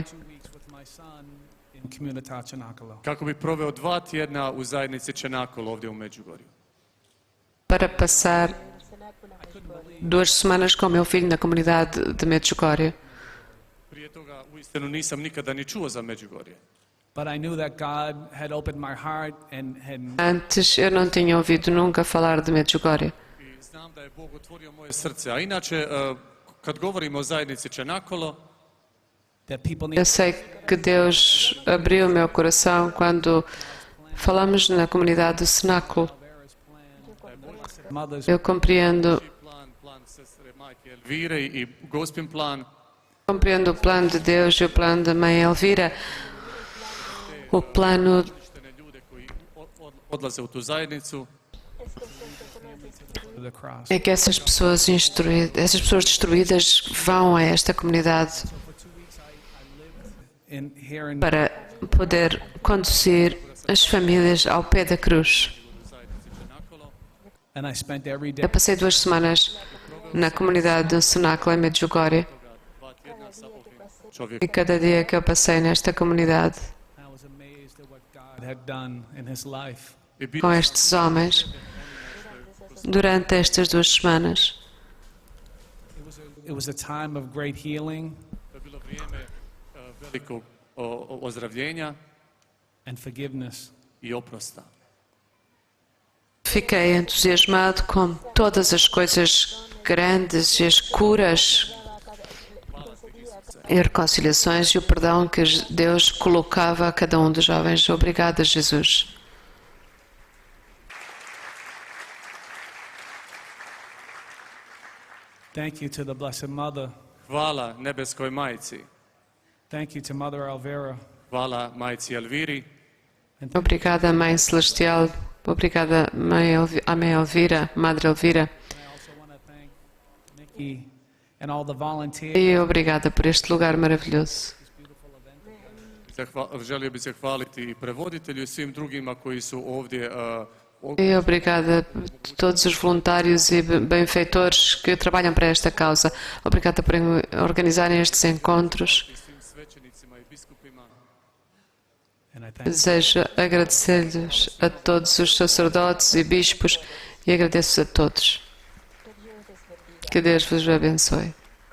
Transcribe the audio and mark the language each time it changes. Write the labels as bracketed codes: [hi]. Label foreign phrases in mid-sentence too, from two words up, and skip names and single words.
[en] 2 weeks with my son in Comunidad Chenacolo. [hr] Kako bi proveo 2 tjedna u zajednici Čenakol ovdje u Međugorju. [pt] para passar 2 semanas com o meu filho na comunidade de Medjugorje. [hr] Prije toga uistinu nisam nikada ni čuo za Međugorje. [en] But I knew that God had opened my heart and had [pt] Antes eu não tinha ouvido nunca falar de Medjugorje. [hr] I znam da je Bog otvorio moje srce. A inače, kad govorimo o zajednici Čenakolo, [en] that people [pt] Eu [en] need [pt] sei que Deus abriu o meu coração quando falamos na comunidade do Cenáculo. [en] mothers [pt] Eu compreendo [hr] plan sestre majke Elvire I gospin plan, [pt] o plano de Deus e o plano da mãe Elvira. O plano [hr] uništene ljude koji odlaze u tu zajednicu, [en] to the cross. [pt] é que essas pessoas destruídas vão a esta comunidade [en] In here in [pt] para poder conduzir as famílias ao pé da cruz. [hr] u zajednici Čenakolo. [en] and I spent every day [pt] Eu passei 2 semanas na comunidade do cenáculo em Medjugorje. [hr] 2 tjedna sa ovim čovjekom. [pt] E cada dia que eu passei nesta comunidade [en] I was amazed at what God had done in his life. [hr] I bio [pt] com estes homens durante estas 2 semanas. [en] It was a time of great healing [hr] to je bilo vrijeme velikog ozdravljenja [en] and forgiveness. [hr] i oprosta. [pt] Fiquei entusiasmado com todas as coisas grandes e as curas e reconciliações e o perdão que Deus colocava a cada um dos jovens. Obrigada, Jesus. [en] Thank you to the Blessed Mother. [hr] Hvala nebeskoj majci. [en] Thank you to Mother Elvira. [hr] Hvala majci Elviri. [pt] Obrigada, Mãe Celestial. Obrigada, a Mãe Elvira, Madre Elvira. [en] I also want to thank Nikki and all the volunteers. [pt] E obrigada por este lugar maravilhoso. [hr] Želio bih se hvaliti i prevoditelju i svim drugima koji su ovdje [pt] E obrigada a todos os voluntários e benfeitores que trabalham para esta causa. Obrigada por organizarem estes encontros. [hr] i svim svećenicima i biskupima. [en] And I thank [pt] Desejo agradecer-lhes a todos os sacerdotes e bispos e agradeço a todos. Que Deus vos abençoe.